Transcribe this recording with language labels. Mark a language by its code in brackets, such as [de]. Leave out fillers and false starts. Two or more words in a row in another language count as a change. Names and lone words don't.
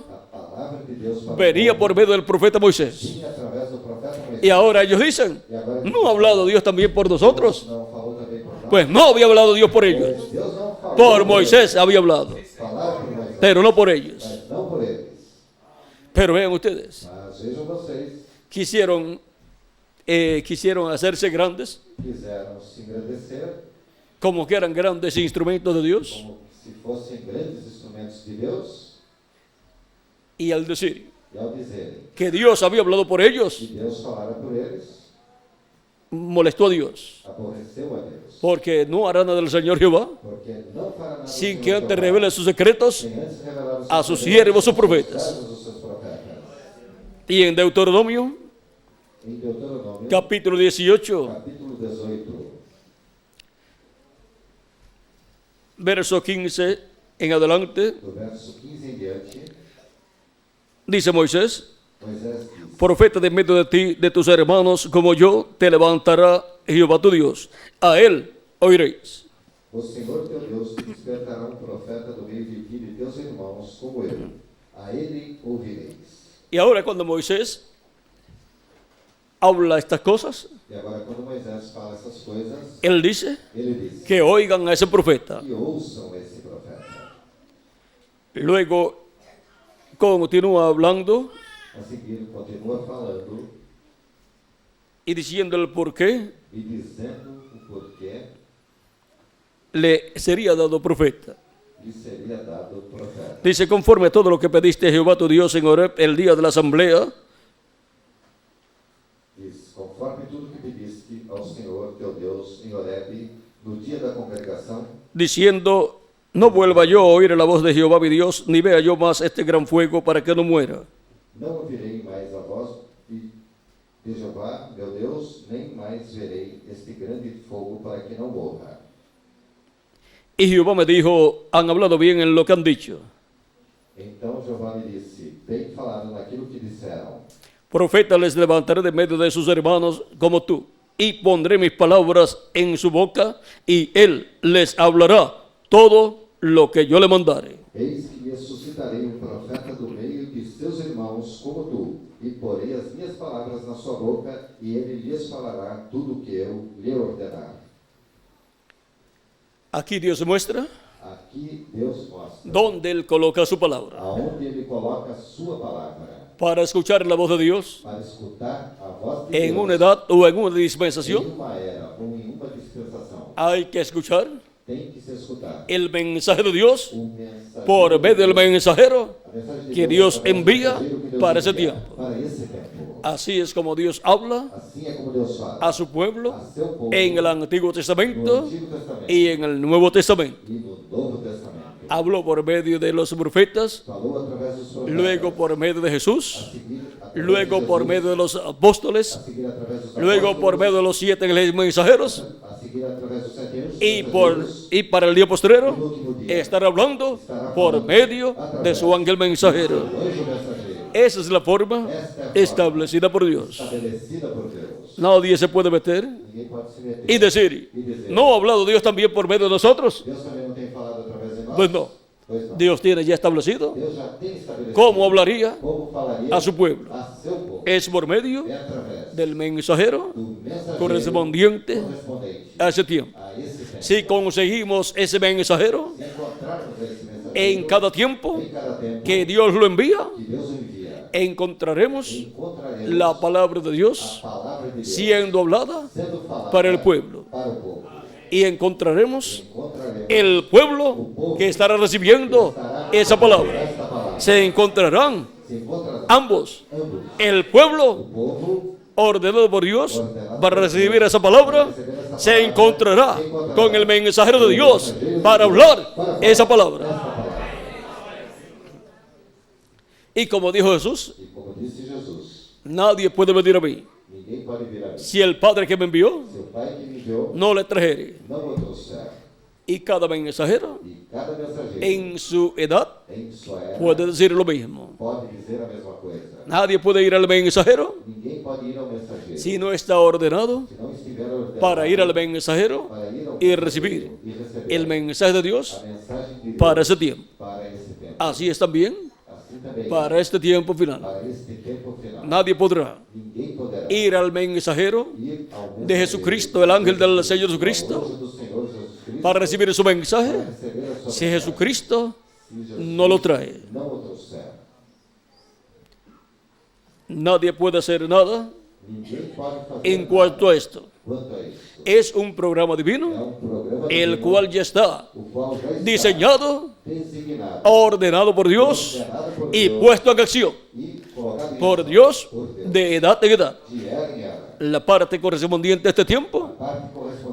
[pt] A palavra de Deus para [es] venía [pt] o [es] por [pt] povo [es] medio del profeta Moisés. [pt] vinha através do profeta Moisés. [es] Y ahora ellos dicen, [pt] E agora [es] ¿no ha hablado Dios también por nosotros? [pt] não falou também por nós. [es] Pues no había hablado Dios por ellos. [pt] Pois Deus não falou [es] Por Moisés había hablado, [pt] Falaram por Moisés, [es] pero no por ellos. [pt] mas não por eles. [es] Pero vean ustedes, [pt] Mas vejam vocês, [es] quisieron hacerse grandes, [pt] quiseram se engrandecer [es] como que eran grandes instrumentos de Dios, [pt] como se fossem grandes instrumentos de Deus, [es] y al decir [pt] e ao dizerem [es] que Dios había hablado por ellos, [pt] que Deus falara por eles, [es] molestó a Dios, [pt] aborreceu a Deus. [es] porque no hará nada del Señor Jehová [pt] Porque não fará nada [es] sin [pt] do [es] que [pt] Senhor [es] antes [pt] Jeová, [es] revele sus secretos [pt] sem antes revelar os [es] a [pt] seus [es] sus [pt] segredos [es] siervos, sus [pt] aos [es] profetas. [pt] servos, os seus profetas. [es] Y en Deuteronomio, [pt] Em Deuteronômio, [es] capítulo 18, [pt] capítulo 18, [es] verso 15 en adelante, [pt] do verso 15 em diante, [es] dice Moisés, [pt] Moisés diz: [es] profeta de medio de ti, de tus hermanos, como yo, te levantará Jehová tu Dios. A él oiréis. [pt] O Senhor teu Deus te despertará um profeta do meio de ti e de teus irmãos, como eu. A ele ouvireis. [es] Y ahora cuando Moisés habla estas cosas, [pt] E agora, quando Moisés fala essas coisas, [es] él dice [pt] ele diz: [es] que oigan a ese profeta. [pt] que ouçam esse profeta. [es] Luego continúa hablando [pt] A seguir, continua falando [es] y diciendo el por qué [pt] e dizendo o porquê [es] le sería dado profeta. [pt] lhe seria dado profeta. [es] Dice, conforme a todo lo que pediste a Jehová tu Dios en Horeb el día de la asamblea, [pt] Diz: conforme tudo que pediste ao Senhor teu Deus em Horebe, no dia da congregação, [es] diciendo, no vuelva yo a oír la voz de Jehová mi Dios, ni vea yo más este gran fuego para que no muera. [pt] não ouvirei mais a voz de Jeová, meu Deus, nem mais verei este grande fogo para que não morra. [es] Y Jehová me dijo, han hablado bien en lo que han dicho. [pt] Então Jeová me disse: bem falado naquilo que disseram. [es] Profeta les levantaré de medio de sus hermanos como tú, y pondré mis palabras en su boca, y él les hablará todo lo que yo le mandare. [pt] Eis que lhe suscitarei um profeta do meio de seus irmãos como tu, e porei as minhas palavras na sua boca, e ele lhes falará tudo o que eu lhe ordenar. [es] Aquí Dios muestra [pt] Aqui Deus mostra [es] dónde él coloca su palabra. [pt] aonde ele coloca a sua palavra, [es] Para escuchar la voz de Dios [pt] para escutar a voz de [es] en [pt] Deus [es] una edad o en una [pt] em [es] dispensación, [pt] uma era ou em uma dispensação. [es] hay que escuchar [pt] Tem que se escutar [es] el mensaje de Dios [pt] o mensageiro [es] por [pt] de [es] medio del [pt] Deus, [es] mensajero [pt] a mensagem de [es] que [pt] Deus [es] Dios [pt] através do [es] envía [pt] mensageiro que Deus [es] para ese [pt] envia [es] tiempo. [pt] para esse tempo. [es] Así es como Dios habla [pt] Assim é como Deus fala [es] a su pueblo [pt] a seu povo [es] en el Antiguo [pt] no [es] Testamento [pt] Antigo Testamento [es] y en el Nuevo Testamento. [pt] e no Novo Testamento. [es] Habló por medio de los profetas, [pt] Falou através dos profetas, [es] luego por medio de [pt] a [es] Jesús, [pt] seguir através [es] luego [pt] de [es] por [pt] Jesus, [es] medio de los [pt] a [es] apóstoles, [pt] seguir através dos [es] luego por [pt] apóstolos, [es] medio de los 7 mensajeros [pt] a seguir através dos 7 anos, [es] y para el día postrero [pt] no último dia, [es] estar hablando por medio de su ángel mensajero. [pt] o anjo mensageiro, [es] Esa es la forma [pt] esta é a forma [es] establecida por Dios. [pt] estabelecida por Deus. [es] Nadie se puede meter [pt] Ninguém pode se meter [es] y decir, [pt] e dizer, [es] ¿no ha hablado Dios también por medio de nosotros? [pt] Deus também não tem falado através de nós? [es] Pues no. [pt] Pois não. [es] Dios tiene ya establecido [pt] Deus já tem estabelecido [es] cómo hablaría [pt] como falaria [es] a su pueblo. [pt] a seu povo. [es] Es por medio [pt] É através [es] del mensajero [pt] do mensageiro [es] correspondiente [pt] correspondente [es] a ese tiempo. [pt] a esse tempo. [es] Si conseguimos ese mensajero [pt] Se encontrarmos esse mensageiro [es] en cada tiempo [pt] em cada tempo [es] que Dios lo envía, [pt] que Deus envia, [es] encontraremos [pt] encontraremos [es] la palabra de [pt] a [es] Dios [pt] palavra de Deus [es] siendo hablada [pt] sendo falada [es] para el pueblo. [pt] para o povo. [es] Y encontraremos [pt] Encontraremos [es] el pueblo que estará recibiendo esa palabra. [pt] esta palavra. [es] Se encontrarán [pt] Se encontrarão [es] ambos. [pt] ambos, [es] El pueblo [pt] o povo [es] ordenado por Dios para recibir esa palabra se encontrará con el mensajero de Dios para hablar esa palabra. Y como dijo Jesús, [pt] e como disse Jesus, [es] nadie puede venir a mí [pt] ninguém pode vir a mim. [es] si el Padre que me envió [pt] Seu Pai que me enviou [es] no le trajere. [pt] não o trouxer. [es] Y cada mensajero [pt] E cada mensageiro, [es] en su edad [pt] em sua era, [es] puede decir lo mismo. [pt] pode dizer a mesma coisa. [es] Nadie puede ir al mensajero [pt] Ninguém pode ir ao mensageiro [es] si no está ordenado [pt] se não estiver ordenado [es] para ir al mensajero [pt] para ir ao [es] y [pt] mensageiro [es] recibir [pt] e receber [es] el mensaje de Dios [pt] a mensagem de Deus [es] para ese tiempo. [pt] para esse tempo. [es] Así es también [pt] Assim também, [es] para este tiempo final. [pt] para este tempo final, [es] Nadie podrá [pt] ninguém poderá [es] ir al mensajero [pt] ir ao [es] de Jesucristo, el ángel del Señor Jesucristo, [pt] do Senhor Jesus Cristo [es] para recibir su mensaje [pt] para receber a sua [es] si [pt] mensagem. [es] Jesucristo [pt] Se Jesus [es] no lo trae. [pt] não o trouxer, [es] Nadie puede hacer nada [pt] ninguém pode fazer [es] en [pt] nada [es] cuanto a esto. [pt] quanto a isso. [es] Es un programa [pt] É [es] divino [pt] programa [es] el [pt] divino, [es] cual ya está [pt] o qual já está [es] diseñado, [pt] designado, [es] ordenado por Dios [pt] ordenado por [es] y [pt] Deus [es] puesto en acción [pt] e colocado em [es] por [pt] ação [es] Dios [pt] por Deus, [es] de edad en edad. [pt] de era em era. [es] La parte correspondiente a este tiempo [pt] A parte correspondente